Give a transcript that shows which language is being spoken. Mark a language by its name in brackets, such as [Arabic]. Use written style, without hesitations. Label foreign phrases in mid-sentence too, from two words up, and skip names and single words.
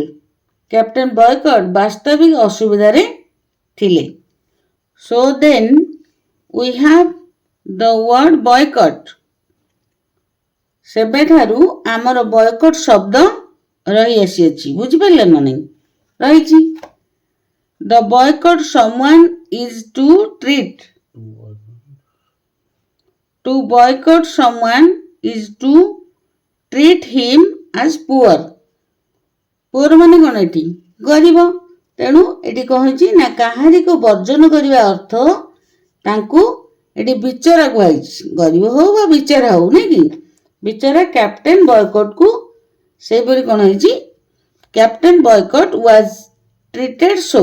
[Odia] କ୍ୟାପ୍ଟେନ୍ ବୟକଟ୍ ବାସ୍ତବିକ ଅସୁବିଧାରେ ଥିଲେ। [English] So then we have the word boycott. [Odia] ସେବେଠାରୁ ଆମର ବୟକଟ୍ ଶବ୍ଦ ରହି ଆସିଅଛି। ବୁଝିପାରିଲେ ନା ନାହିଁ? ରହିଛି। [English] The boycott someone is to treat. To boycott someone is to treat him as poor. [Odia] poor ମାନେ କ'ଣ? ଏଠି ଗରିବ। ତେଣୁ ଏଠି କହିଛି ନା କାହାରିକୁ ବର୍ଜନ କରିବା ଅର୍ଥ ତାଙ୍କୁ ଏଠି ବିଚରା କୁହାଯାଇଛି। ଗରିବ ହଉ ବା ବିଚରା ହଉ, ନାଇଁ କି? ବିଚରା କ୍ୟାପ୍ଟେନ୍ ବୟକଟ୍କୁ ସେହିପରି କ'ଣ ହେଇଛି? [English] Captain Boycott was treated so.